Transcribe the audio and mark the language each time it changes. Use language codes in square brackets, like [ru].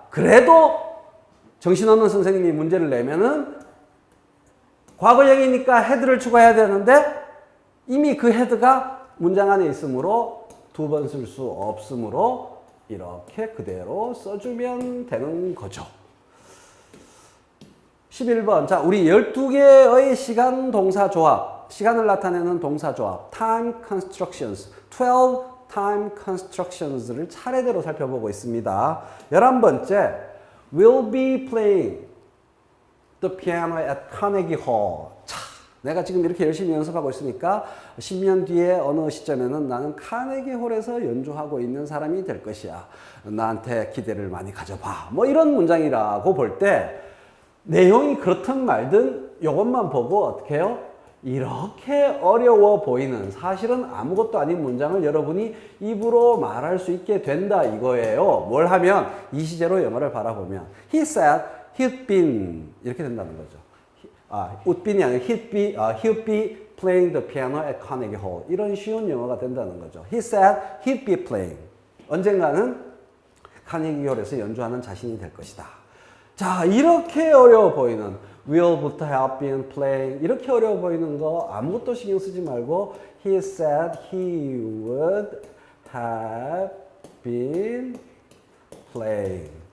[ko] 그래도 정신없는 선생님이 문제를 내면은 과거형이니까 헤드를 추가해야 되는데 이미 그 헤드가 문장 안에 있으므로 두 번 쓸 수 없으므로 이렇게 그대로 써주면 되는 거죠. 11번. 자, 우리 12개의 시간 동사 조합, 시간을 나타내는 동사 조합, [en] time constructions, 12 time constructions [ko] 를 차례대로 살펴보고 있습니다. [en] 11번째, will be playing the piano at Carnegie Hall. [ko] 자, 내가 지금 이렇게 열심히 연습하고 있으니까 10년 뒤에 어느 시점에는 나는 카네기 홀에서 연주하고 있는 사람이 될 것이야. 나한테 기대를 많이 가져봐. 뭐 이런 문장이라고 볼 때 내용이 그렇든 말든 이것만 보고 어떻게 해요? 이렇게 어려워 보이는 사실은 아무것도 아닌 문장을 여러분이 입으로 말할 수 있게 된다 이거예요. 뭘 하면 이 시제로 영어를 바라보면 [en] He said he'd been [ko] 이렇게 된다는 거죠. [en] would be이 [ko] 아니라 [en] he'd be playing the piano at Carnegie Hall. [ko] 이런 쉬운 영어가 된다는 거죠. [en] He said he'd be playing. [ko] 언젠가는 카네기 홀에서 연주하는 자신이 될 것이다. 자, 이렇게 어려워 보이는 will부터 have been playing 이렇게 어려워 보이는 거 아무것도 신경 쓰지 말고 [en] he said he would have been playing.